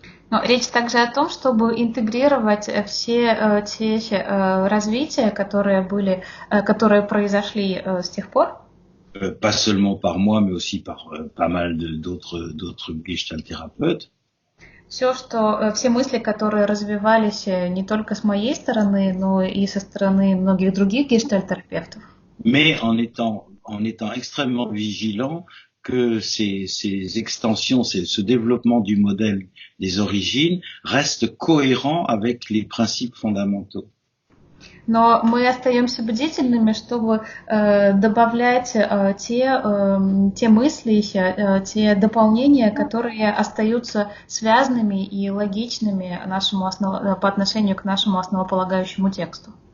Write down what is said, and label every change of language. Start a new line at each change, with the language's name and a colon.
Russian: Но речь также о том, чтобы интегрировать все те развития, которые произошли с тех пор.
French: Pas seulement par moi, mais aussi par pas mal d'autres гештальт-тhérapeutes.
Russian: Все мысли, которые развивались не только с моей стороны, но и со стороны многих других гештальт-терапевтов.
French: Mais en étant extrêmement vigilant que ces extensions, ce développement du modèle des origines reste cohérent avec les principes fondamentaux.
Russian: Но мы остаемся бдительными, чтобы добавлять те мысли, те дополнения, которые остаются связанными и логичными по отношению к нашему основополагающему тексту.